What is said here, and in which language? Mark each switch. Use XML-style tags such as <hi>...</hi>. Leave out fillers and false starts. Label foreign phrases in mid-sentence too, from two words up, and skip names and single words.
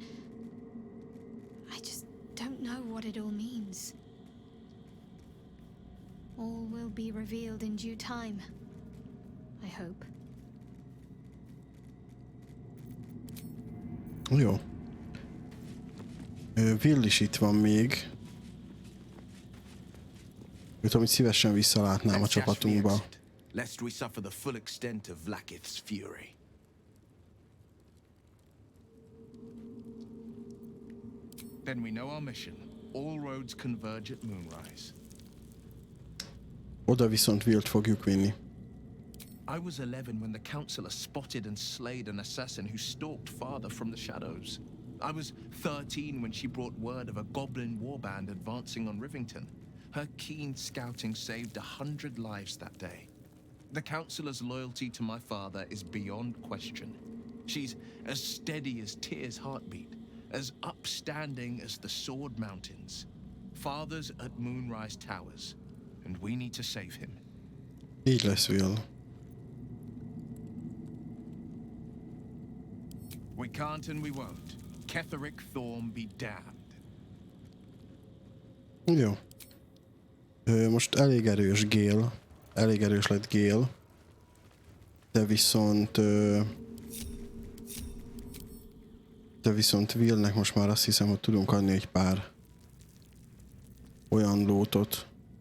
<en>I just don't know what it all means. All will be revealed in due time. I hope.</en> <hu>Jó. Will is itt van még. Őt, amit szívesen visszalátnám a csapatunkba.</hu> <en>Lest we suffer the full extent of Vlaakith's fury. Then we know our mission. All roads converge at moonrise.</en> <hu>Oda viszont Willt fogjuk vinni.</hu> <en>I was 11 when the Councillor spotted and slayed an assassin who stalked father from the shadows. I was 13 when she brought word of a goblin warband advancing on Rivington. Her keen scouting saved 100 lives that day. The Councillor's loyalty to my father is beyond question. She's as steady as Tyr's heartbeat, as upstanding as the Sword Mountains. Father's at Moonrise Towers, and we need to save him.</en> <hu>Így lesz, Will.</hu> <en>We can't and we won't. Ketherick Thorm be damned.</en> <hu>Jó. Most elég erős Gale. Elég erős lett Gale. De viszont Willnek most már azt hiszem, hogy tudunk adni egy pár olyan lótot.</hu>